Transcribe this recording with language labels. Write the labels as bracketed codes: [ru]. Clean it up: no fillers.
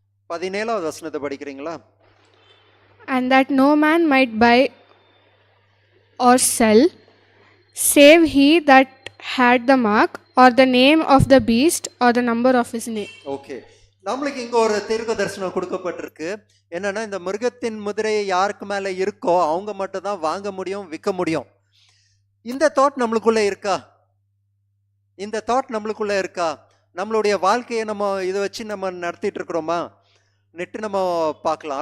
[ta] பதினேழாவது வசனத்தை படிக்கிறீங்களா? [en] And that no man might buy or sell, save he that had the mark, or the name of the beast, or the number of his name. [ta] Okay, நம்மளுக்கு இங்க ஒரு தீர்க்க தரிசனம் கொடுக்கப்பட்டிருக்கு. என்னன்னா, இந்த மிருகத்தின் முதிரை யாருக்கு மேல இருக்கோ அவங்க மட்டும் தான் வாங்க முடியும், விற்க முடியும். இந்த தாட் நம்மளுக்குள்ள இருக்கா? இந்த தாட் நம்மளுக்குள்ள இருக்கா? நம்மளுடைய வாழ்க்கையை நம்ம இதை வச்சு நம்ம நடத்திட்டு இருக்கிறோமா? நெட்டு நம்ம பார்க்கலாம்.